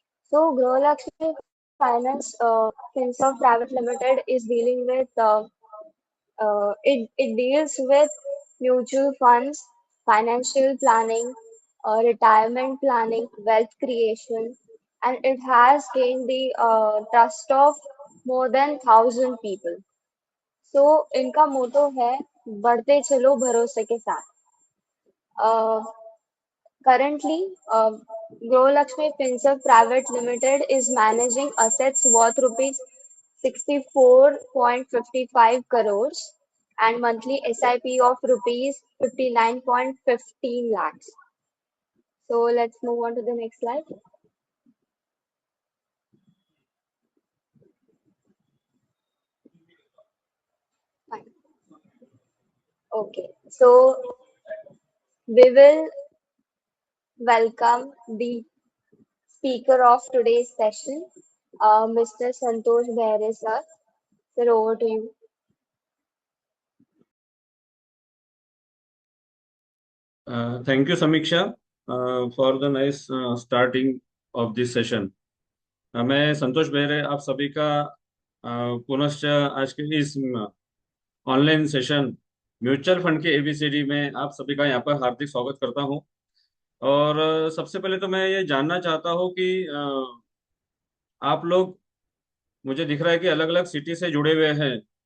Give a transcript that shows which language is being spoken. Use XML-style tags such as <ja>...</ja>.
<en>So Grow Lakshmi Finance Finserv Private Limited is dealing with it deals with mutual funds, financial planning, retirement planning, wealth creation, and it has gained the trust of more than 1,000 people.</en> <hi>So इनका मोटो है बढ़ते चलो भरोसे के साथ.</hi> <en>Uh, Currently, Grow Lakshmi Finserv Private Limited is managing assets worth rupees 64.55 crores and monthly SIP of rupees 59.15 lakhs. So let's move on to the next slide. Fine. Okay, so we will welcome the speaker of today's session, Mr. Santosh Behre sir. Sir, over to you. Thank you, Samiksha, for the nice starting of this session.</en> <hi>मैं संतोष बेहरे आप सभी का पुनश्च आज के इस online session mutual fund के ABCD में आप सभी का यहाँ पर हार्दिक स्वागत करता हूँ. और सबसे पहले तो मैं ये जानना चाहता हूँ कि आप लोग, मुझे दिख रहा है कि अलग अलग सिटी से जुड़े हुए हैं.</hi>